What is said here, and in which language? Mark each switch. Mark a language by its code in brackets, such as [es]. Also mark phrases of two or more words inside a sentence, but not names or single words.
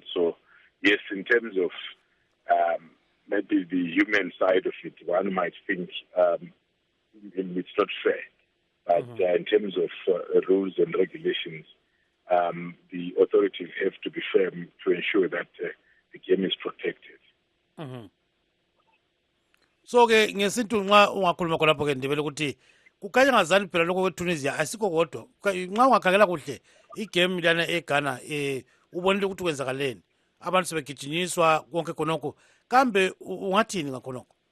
[en] So, yes, in terms of maybe the human side of it, one might think it's not fair. But in terms of rules and regulations, the authorities have to be firm to ensure that the game is protected. [nd] So-ke ngesintu nxa ungakhuluma khonapho ke Ndebele ukuthi kukhanya ngazani phela lokho kweTunisia asikho kodwa nxa ungakhangela kuhle igame lana eGhana ubonile ukuthi kwenzakaleni abantu sebegijinyiswa konke khonokho kambe ungathini ngakhonokho?